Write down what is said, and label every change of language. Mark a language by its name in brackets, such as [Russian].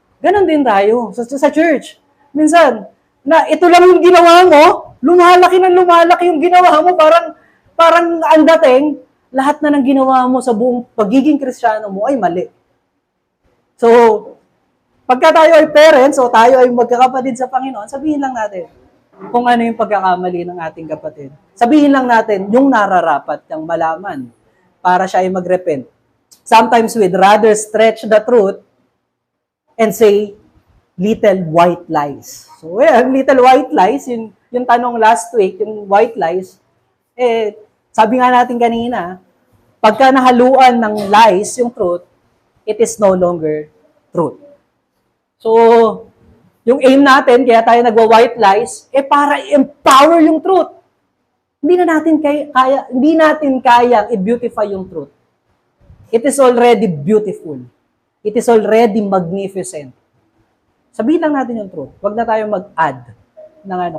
[Filipino] Ganon din tayo sa church. Minsan, na ito lang yung ginawa mo, lumalaki yung ginawa mo, parang ang dating, lahat na ng ginawa mo sa buong pagiging Kristiyano mo ay mali. So, pagka tayo ay parents o tayo ay magkakapatid sa Panginoon, sabihin lang natin kung ano yung pagkakamali ng ating kapatid. Sabihin lang natin yung nararapat niyang malaman para siya ay mag-repent. [English] Sometimes we'd rather stretch the truth and say little white lies. So, little white lies, [Filipino] yung tanong [English] last week, yung white lies, [Filipino] sabi nga natin kanina, pagka nahaluan ng [English] lies yung truth, it is no longer truth. [Filipino] So, yung aim natin, kaya tayo nagwa-white lies, para empower yung truth. Hindi natin kayang i-beautify yung truth. [English] It is already beautiful. It is already magnificent. [Filipino] Sabihin lang natin yung truth. Huwag na tayo mag-add ng ano.